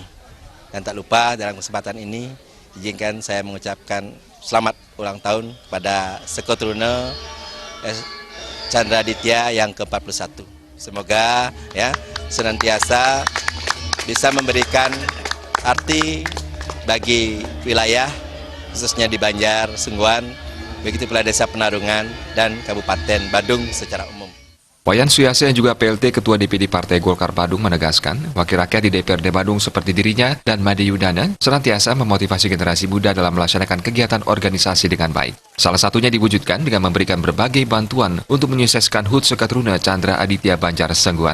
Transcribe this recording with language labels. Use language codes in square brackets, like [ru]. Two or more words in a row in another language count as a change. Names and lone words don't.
[id] Dan tak lupa dalam kesempatan ini izinkan saya mengucapkan selamat ulang tahun pada Seketruna Chandra Aditya yang ke-41. Semoga ya senantiasa bisa memberikan arti bagi wilayah khususnya di Banjar Sengguan, begitu pula Desa Penarungan dan Kabupaten Badung secara umum. Wayan Suyasa yang juga PLT Ketua DPD Partai Golkar Badung menegaskan, wakil rakyat di DPRD Badung seperti dirinya dan Made Yudana senantiasa memotivasi generasi muda dalam melaksanakan kegiatan organisasi dengan baik. Salah satunya diwujudkan dengan memberikan berbagai bantuan untuk menyukseskan HUT Seketruna Chandra Aditya Banjar Sengguan.